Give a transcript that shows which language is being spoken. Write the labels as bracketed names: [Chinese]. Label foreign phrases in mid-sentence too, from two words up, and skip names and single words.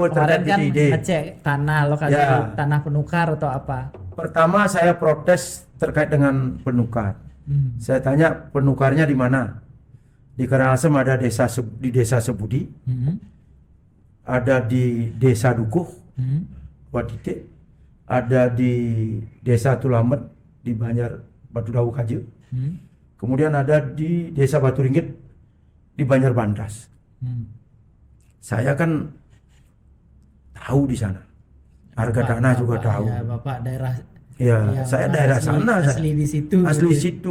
[Indonesian] Kemarin terkait kan BTID. ngecek tanah lokasi Ya. tanah penukar atau apa? Pertama saya protes terkait dengan penukar. Saya tanya penukarnya di mana? Di Karangasem ada di desa Sebudi, Hmm. ada di desa Dukuh, Hmm. Wadite, ada di desa Tulamet di Banjar Batu Dawu Kaje. Hmm. Kemudian ada di desa Batu Ringgit di Banjar Bandas. Hmm. Saya kan tahu di sana. Harga tanah juga tahu. Ya, Bapak daerah. Ya, Ya, saya Bapak daerah asli- sana. asli di situ, Asli gitu. situ.